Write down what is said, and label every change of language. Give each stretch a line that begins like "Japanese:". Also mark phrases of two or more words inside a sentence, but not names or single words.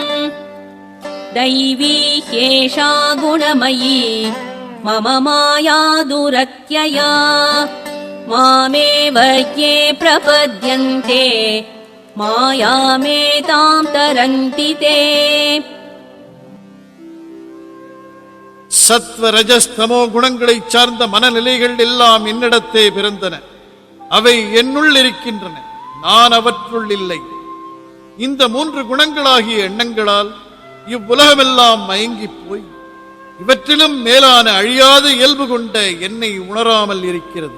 Sanskrit: दैवी ह्येषा गुणमयी मम माया दुरत्यया मामेव ये प्रपद्यन्ते मायामेतां तरन्ति ते.
Tamil: சத்வ ரஜஸ்தமோ குணங்களை சார்ந்த மனநிலைகள் எல்லாம் என்னிடத்தே பிறந்தன. அவை என்னுள் இருக்கின்றன, நான் அவற்றுள் இல்லை. இந்த 3 குணங்களாகிய எண்ணங்களால் இவ்வுலகமெல்லாம் மயங்கிப் போய் இவற்றிலும் மேலான அழியாத இயல்பு கொண்ட என்னை உணராமல் இருக்கிறது.